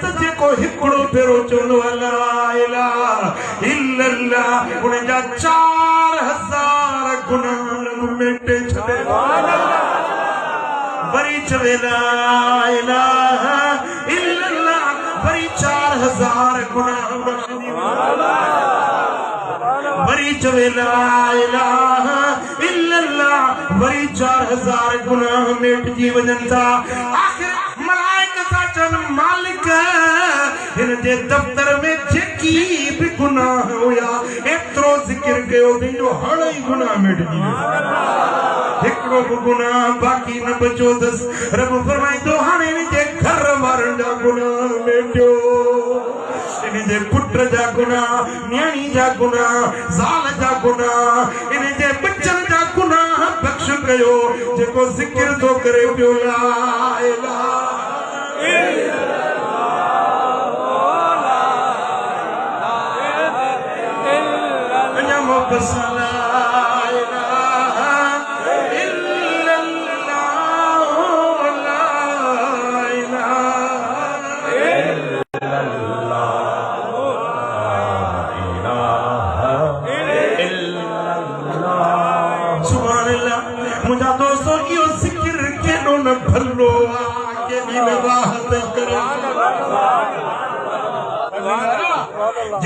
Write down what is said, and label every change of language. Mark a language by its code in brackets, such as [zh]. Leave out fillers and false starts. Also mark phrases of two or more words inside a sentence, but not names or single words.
[sd] जेको हिकिड़ो भेरो चवंदो [ar] لا إله إلا الله [sd] उन जा 4000 गुनाह मिटे छॾे वरी चवे [ar] لا إله إلا الله [sd] वरी 4000 गुनाह वरी चवे [ar] لا إله إلا الله [sd] वरी 4000 गुनाह मिटजी वञनि था आखिर मालिक इन जे दफ्तर में जेकी भी गुनाह हुया एतिरो ज़िक्र कयो जो हाणे ई गुनाह मिटजी हिकिड़ो बि गुनाह बाक़ी न बचो अथसि रब फरमाईंदो हाणे इन जे घर वारनि जा गुनाह मिटियो इन जे पुट जा गुनाह न्याणी जा गुनाह ज़ाल जा गुनाह इन जे बच्चनि जा गुनाह बख़्श कयो जेको ज़िक्र थो करे पियो [ar] لا إله [sd] बस [ar] لا إله إلا الله لا إله إلا الله سبحان الله [sd] मुंहिंजा दोस्तो इहो ज़िक्र केॾो न भलो आहे केॾी न राहत करे जे